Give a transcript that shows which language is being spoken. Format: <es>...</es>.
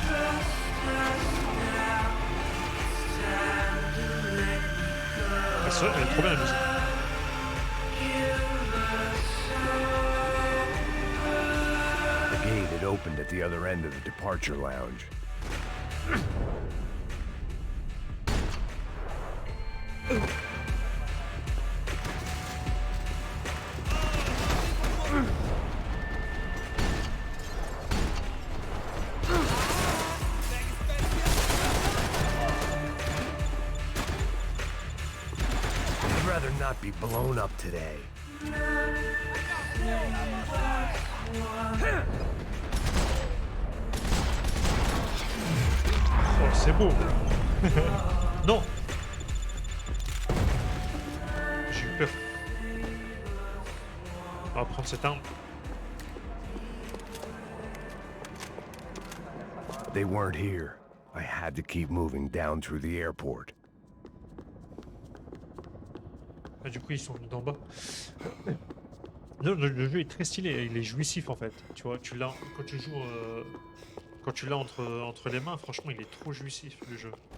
<fr>Elle est trop bien la musique.</fr> <en>opened at the other end of the departure lounge. I'd rather not be blown up today.</en> <fr>Oh, c'est beau. Non. J'ai eu peur. On va prendre cette arme.</fr> <en>They weren't here. I had to keep moving down through the airport.</en> <fr>Ah, du coup, ils sont venus d'en bas. Le jeu est très stylé, il est jouissif en fait. Tu vois, tu l'as quand tu joues, quand tu l'as entre les mains, franchement, il est trop jouissif le jeu.</fr>